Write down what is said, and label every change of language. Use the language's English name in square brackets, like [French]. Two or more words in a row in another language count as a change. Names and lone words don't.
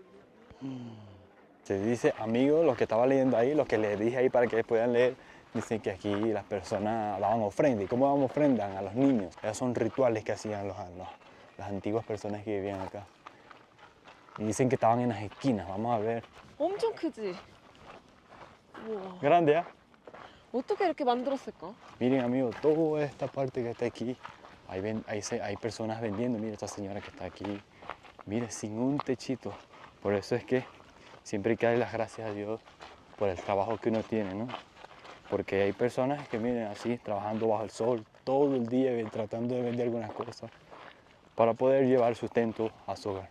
[Spanish] Se dice, amigos, los que estaba leyendo ahí, los que les dije ahí para que puedan leer, dicen que aquí las personas daban ofrenda. ¿Y cómo daban ofrenda? A los niños. Esos son rituales que hacían las antiguas personas que vivían acá. Y dicen que estaban en las esquinas, vamos a ver. [Korean] 엄청 크지? 우와. [Spanish] Grande, ¿eh? [Korean] 어떻게 이렇게 만들었을까? [Spanish] Miren, amigos, toda esta parte que está aquí, hay personas vendiendo. Mira esta señora que está aquí. Mire, sin un techito. Por eso es que siempre hay que darle las gracias a Dios por el trabajo que uno tiene, ¿no? Porque hay personas que, miren, así, trabajando bajo el sol todo el día, tratando de vender algunas cosas para poder llevar sustento a su hogar.